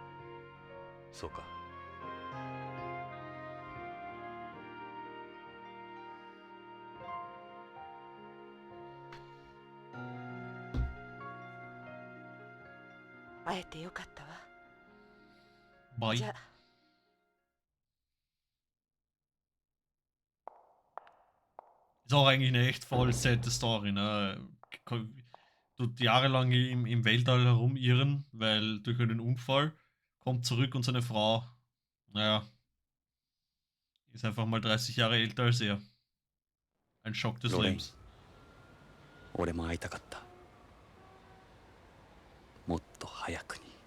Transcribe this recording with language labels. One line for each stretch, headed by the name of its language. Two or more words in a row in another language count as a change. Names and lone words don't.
Japanese: そうか。会えてよかったわ。
English: Bye.
Japanese: じゃあ。
German: Ist auch eigentlich eine echt voll sad Story, ne? Tut jahrelang im Weltall herumirren, weil durch einen Unfall kommt zurück und seine Frau, naja, ist einfach mal 30 Jahre älter als er. Ein Schock des Lebens.
Japanese: 俺も会いたかった。もっと早くに。